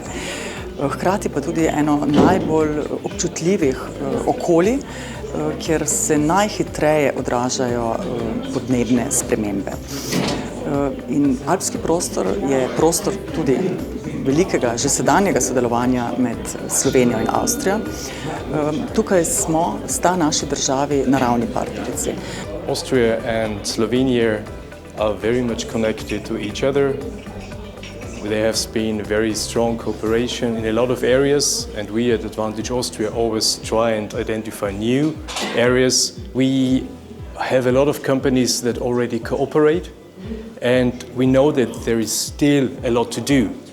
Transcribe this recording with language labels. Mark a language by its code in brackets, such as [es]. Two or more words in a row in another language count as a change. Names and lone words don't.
[sl] Hkrati pa tudi eno najbolj občutljivih okolij, kjer se najhitreje odražajo podnebne spremembe. In alpski prostor je prostor tudi velikega, že sedanjega sodelovanja med Slovenijo in Avstrijo. Tukaj sta naši državi naravni partnerici. [en] Austria and Slovenia are very much connected to each other. There has been very strong cooperation in a lot of areas, and we at Advantage Austria always try and identify new areas. We have a lot of companies that already cooperate, and we know that there is still a lot to do.